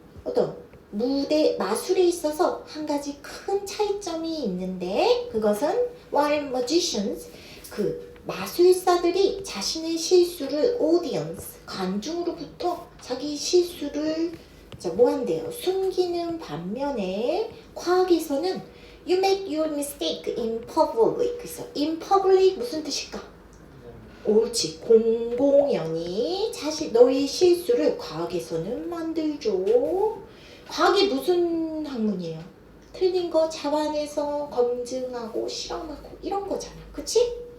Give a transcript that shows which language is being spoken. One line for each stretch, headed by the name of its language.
Korean: 어떤 무대 마술에 있어서 한 가지 큰 차이점이 있는데, 그것은
English: while magicians,
Korean: 그 마술사들이 자신의 실수를 audience, 관중으로부터 자기 실수를 뭐 한대요? 숨기는 반면에 과학에서는
English: you make your mistake in public.
Korean: 그래서 in public 무슨 뜻일까? 옳지. 공공연히 너의 실수를 과학에서는 만들죠. 과학이 무슨 학문이에요? 틀린 거 자반해서 검증하고 실험하고 이런 거잖아. 그치?